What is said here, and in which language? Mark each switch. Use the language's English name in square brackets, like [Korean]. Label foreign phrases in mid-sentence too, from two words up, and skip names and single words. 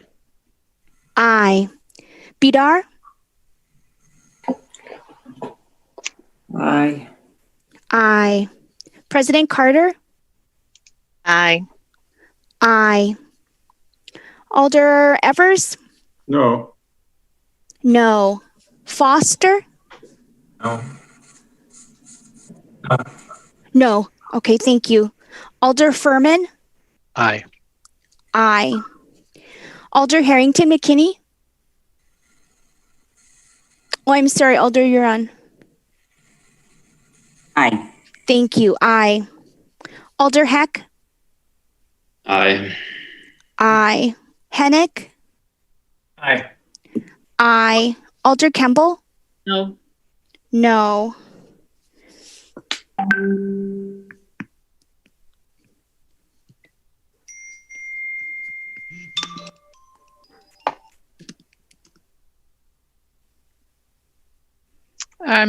[English] Aye. Bidar. Aye. Aye. President Carter. Aye. Aye. Alder Evers. No. No. Foster. No. No. Okay, thank you. Alder Furman. Aye. Aye. Alder Harrington McKinney. Oh, I'm sorry, Alder, you're on. Aye. Thank you. Aye. Alder Heck. Aye. Aye. Hennick. Aye. Aye. Alder Campbell. No. No. I'm